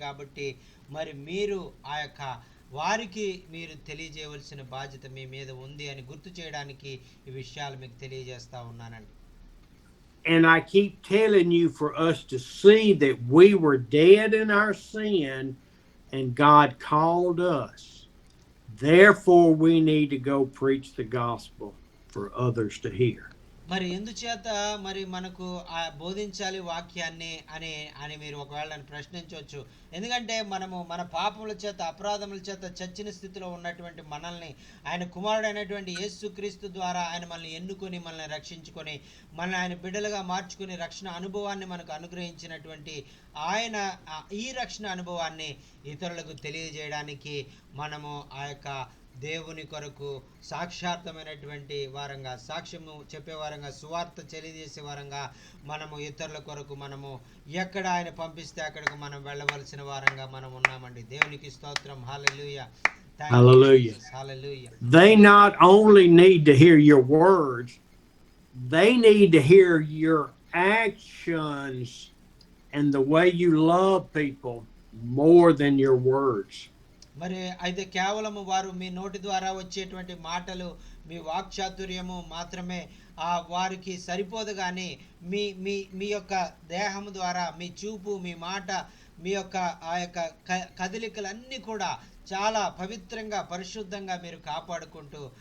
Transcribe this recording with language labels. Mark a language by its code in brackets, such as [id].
[te] కాబట్టి మరి మీరు ఆ యొక్క వారికి మీరు తెలియజేయవలసిన బాధ్యత మీ మీద ఉంది అని గుర్తు చేయడానికి ఈ విషయాలు మీకు తెలియజేస్తా ఉన్నానండి. [en] And I keep telling you for us to see that we were dead in our sin and God called us. Therefore, we need to go preach the gospel for others to hear. [te] మరి ఎందుచేత మరి మనకు బోధించాలి వాక్యాన్ని అని మీరు ఒకవేళ నన్ను ప్రశ్నించవచ్చు. ఎందుకంటే మనము మన పాపముల చేత, అపరాధముల చేత చచ్చిన స్థితిలో ఉన్నటువంటి మనల్ని ఆయన కుమారుడైనటువంటి యేసుక్రీస్తు ద్వారా ఆయన మనల్ని ఎన్నుకొని, మనల్ని రక్షించుకొని, మనల్ని ఆయన బిడ్డలుగా మార్చుకుని రక్షణ అనుభవాన్ని మనకు అనుగ్రహించినటువంటి ఆయన ఈ రక్షణ అనుభవాన్ని ఇతరులకు తెలియజేయడానికి మనము ఆ యొక్క దేవుని కొరకు సాక్షార్థమైనటువంటి వారంగా, సాక్ష్యము చెప్పే వారంగా, సువార్త తెలియజేసే వారంగా, మనము ఇతరుల కొరకు మనము ఎక్కడ ఆయన పంపిస్తే అక్కడికి మనం వెళ్ళవలసిన వారంగా మనం ఉన్నామండి. దేవునికి స్తోత్రం. హల్లెలూయా. [en] Hallelujah. Hallelujah. They not only need to hear your words, they need to hear your actions and the way you love people more than your words. [te] మరి అయితే కేవలము వారు మీ నోటి ద్వారా వచ్చేటువంటి మాటలు, మీ వాక్చాతుర్యము మాత్రమే వారికి సరిపోదు, కానీ మీ మీ మీ యొక్క దేహము ద్వారా, మీ చూపు, మీ మాట, మీ యొక్క ఆ యొక్క కదలికలన్నీ కూడా చాలా పవిత్రంగా, పరిశుద్ధంగా మీరు కాపాడుకుంటూ